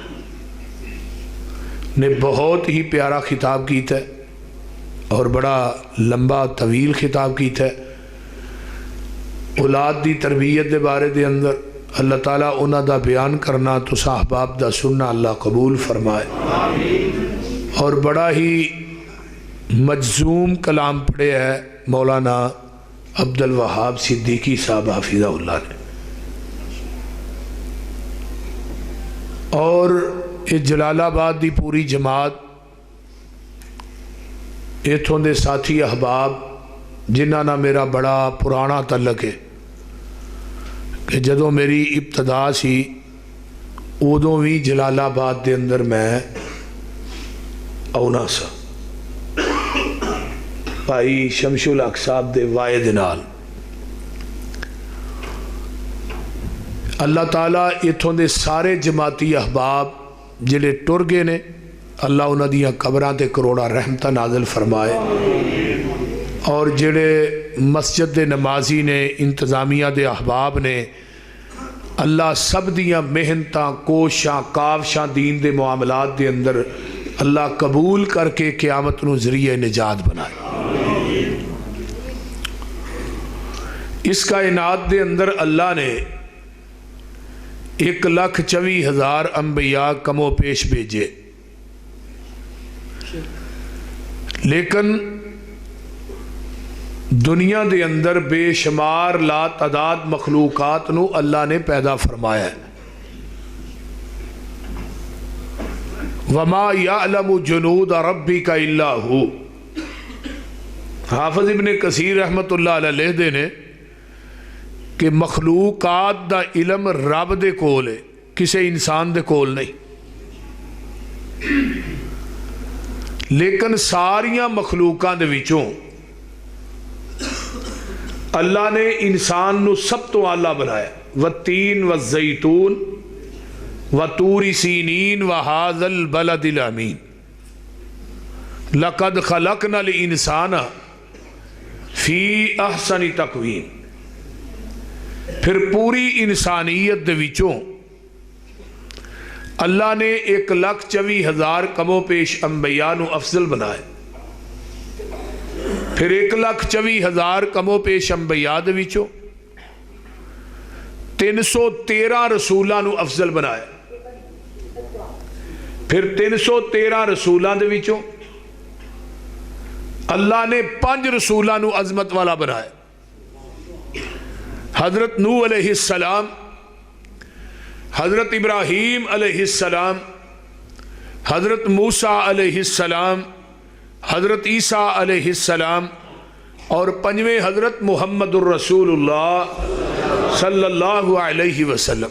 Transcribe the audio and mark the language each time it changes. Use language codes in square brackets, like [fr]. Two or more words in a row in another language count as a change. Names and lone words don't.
[pa] نے بہت ہی پیارا خطاب کیتا ہے اور بڑا لمبا طویل خطاب کیتا ہے اولاد دی تربیت دے بارے دے اندر اللہ تعالیٰ انہ دا بیان کرنا تو صاحباب دا سننا اللہ قبول فرمائے اور بڑا ہی مجزوم کلام پڑھے ہے مولانا عبد الوہاب صدیقی صاحب حافظہ اللہ نے اور جلال آباد دی پوری جماعت ایتھوں دے ساتھی احباب جنہاں نہ میرا بڑا پرانا تعلق ہے کہ جدوں میری ابتدا سی ادوں بھی جلال آباد دے اندر میں آنا سا بھائی شمش الحق صاحب دے وائد نال اللہ تعالیٰ اتھوں دے سارے جماعتی احباب جلے ٹر گئے نے اللہ انہاں دیاں قبراں تے کروڑا رحمتہ نازل فرمائے اور جڑے مسجد دے نمازی نے انتظامیہ دے احباب نے اللہ سب دیاں محنتاں کوشاں کاوشاں دین دے معاملات دے اندر اللہ قبول کر کے قیامت نو ذریعہ نجات بنائے اس کائنات دے اندر اللہ نے 1,24,000 انبیاء کم و پیش بھیجے لیکن دنیا دے اندر بے شمار لا تعداد مخلوقات نو اللہ نے پیدا فرمایا ہے [ar] وَمَا يَعْلَمُ جُنُودَ رَبِّكَ إِلَّا هُ [pa] حافظ ابن کثیر رحمت اللہ علیہ دے نے کہ مخلوقات دا علم رب دے کول ہے کسے انسان دے کول نہیں لیکن ساریاں مخلوقات دے وچوں اللہ نے انسان نو سب تو اعلیٰ بنایا [ar] والتین والزیتون وطور سینین وہذا البلد الامین لقد خلقنا الانسان فی احسن تقویم [pa] پھر پوری انسانیت دے وچوں اللہ نے 1,24,000 کم و پیش انبیاء نو افضل بنائے پھر 1,24,000 کم و پیش انبیاء دے وچوں 313 رسولاں نو افضل بنائے پھر 313 رسولوں دے وچوں اللہ نے 5 رسولوں نو عظمت والا بنایا. حضرت نوح علیہ السلام، حضرت ابراہیم علیہ السلام، حضرت موسیٰ علیہ السلام، حضرت عیسیٰ علیہ السلام، اور 5ویں حضرت محمد الرسول اللہ صلی اللہ علیہ وسلم.